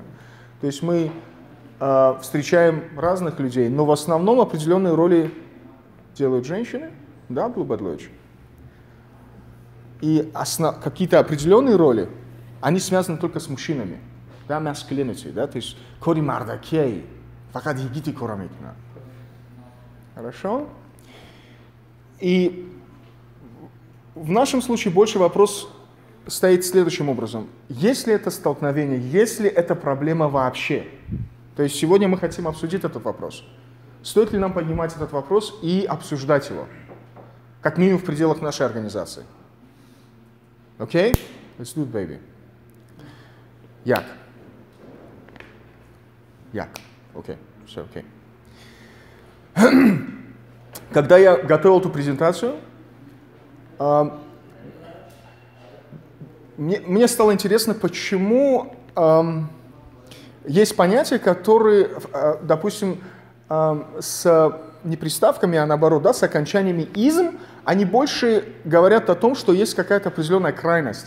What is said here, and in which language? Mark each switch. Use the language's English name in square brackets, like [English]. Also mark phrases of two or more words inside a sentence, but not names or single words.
[Russian] То есть мы встречаем разных людей, но в основном определенные роли делают женщины, да, Абдул-Бадлович? И какие-то определенные роли, они связаны только с мужчинами. Да, masculinity, да, то есть [Tajik] кори мардакей, факад егити корамикна. [Russian] Хорошо? И в нашем случае больше вопрос стоит следующим образом. Есть ли это столкновение, есть ли это проблема вообще? То есть сегодня мы хотим обсудить этот вопрос. Стоит ли нам поднимать этот вопрос и обсуждать его? Как минимум в пределах нашей организации. Окей? [English] Let's do it, baby. [Russian] Як? Окей, все окей. Когда я готовил эту презентацию, мне стало интересно, почему есть понятия, которые, допустим, с не приставками, а наоборот, да, с окончаниями «изм», они больше говорят о том, что есть какая-то определенная крайность.